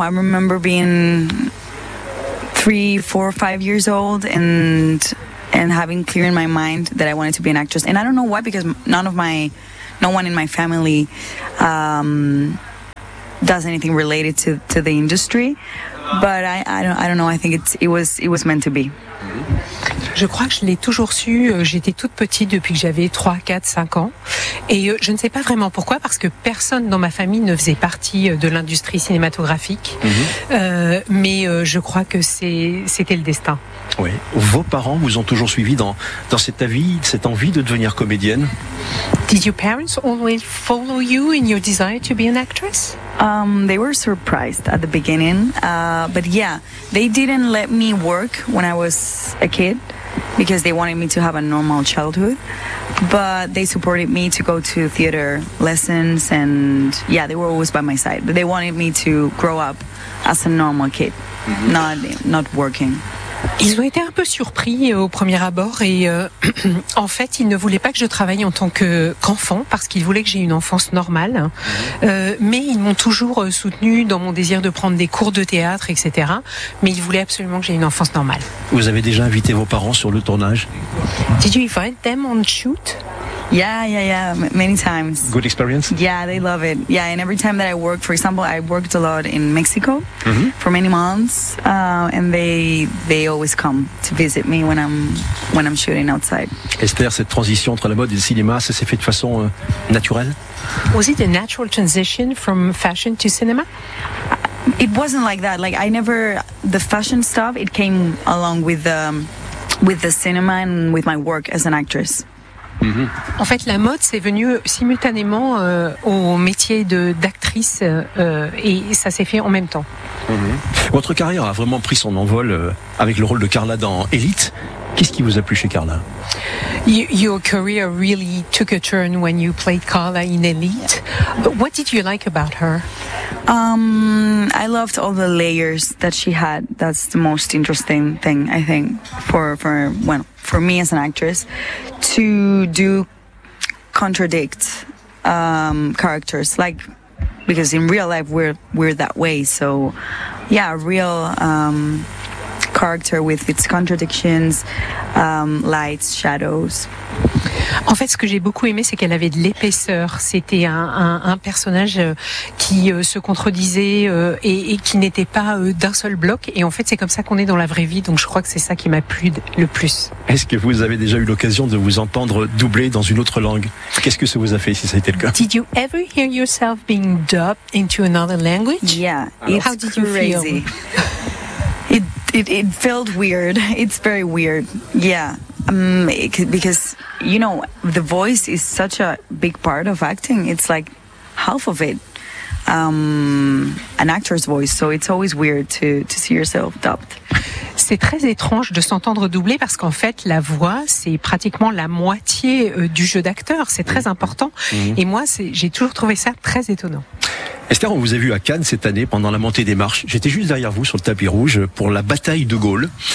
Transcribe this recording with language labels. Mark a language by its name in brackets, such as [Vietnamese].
[English] I remember being 3, 4, 5 years old and having clear in my mind that I wanted to be an actress. And I don't know why, because no one in my family does anything related to the industry. But I don't know. I think it was meant to be. [French] Je crois que je l'ai toujours su, j'étais toute petite depuis que j'avais 3, 4, 5 ans. Et je ne sais pas vraiment pourquoi, parce que personne dans ma famille ne faisait partie de l'industrie cinématographique. Mm-hmm. Mais je crois que c'était le destin. Oui. Vos parents vous ont toujours suivi dans cet avis, cette envie de devenir comédienne? [English] Did your parents always follow you in your desire to be an actress? They were surprised at the beginning, but yeah, they didn't let me work when I was a kid because they wanted me to have a normal childhood, but they supported me to go to theater lessons and yeah, they were always by my side, but they wanted me to grow up as a normal kid, mm-hmm. not working. [French] Ils ont été un peu surpris au premier abord et en fait, ils ne voulaient pas que je travaille en tant qu'enfant parce qu'ils voulaient que j'aie une enfance normale. Mais ils m'ont toujours soutenue dans mon désir de prendre des cours de théâtre, etc. Mais ils voulaient absolument que j'aie une enfance normale. Vous avez déjà invité vos parents sur le tournage? [English] Did you invite them on shoot? Yeah, many times. Good experience? Yeah, they love it. Yeah, and every time that I work, for example, I worked a lot in Mexico, mm-hmm. for many months, and they always come to visit me when I'm shooting outside. [French] Esther, cette transition entre la mode et le cinéma, ça s'est fait de façon naturelle? [English] Was it a natural transition from fashion to cinema? It wasn't like that. Like, I never... The fashion stuff, it came along with the cinema and with my work as an actress. [French] Mm-hmm. En fait, la mode, c'est venu simultanément au métier d'actrice et ça s'est fait en même temps. Mm-hmm. Votre carrière a vraiment pris son envol avec le rôle de Carla dans Elite. Qu'est-ce qui vous a plu chez Carla? [English] Your career really took a turn when you played Carla in Elite. What did you like about her? I loved all the layers that she had. That's the most interesting thing, I think, for me as an actress, to do contradict characters. Like, because in real life we're that way. So, yeah, real character with its contradictions, lights, shadows. [French] En fait, ce que j'ai beaucoup aimé, c'est qu'elle avait de l'épaisseur. C'était un personnage qui se contredisait et qui n'était pas d'un seul bloc. Et en fait, c'est comme ça qu'on est dans la vraie vie. Donc, je crois que c'est ça qui m'a plu le plus. Est-ce que vous avez déjà eu l'occasion de vous entendre doubler dans une autre langue? Qu'est-ce que ça vous a fait, si ça a été le cas? [English] Did you ever hear yourself being dubbed into another language? Yeah. It's How did you crazy. Feel? It felt weird. It's very weird. Yeah. Because, you know, the voice is such a big part of acting. It's like half of it, an actor's voice. So it's always weird to see yourself dubbed. [French] C'est très étrange de s'entendre doubler parce qu'en fait, la voix, c'est pratiquement la moitié du jeu d'acteur. C'est très important. Et moi, j'ai toujours trouvé ça très étonnant. Esther, on vous a vu à Cannes cette année pendant la montée des marches. J'étais juste derrière vous sur le tapis rouge pour la bataille de Gaulle.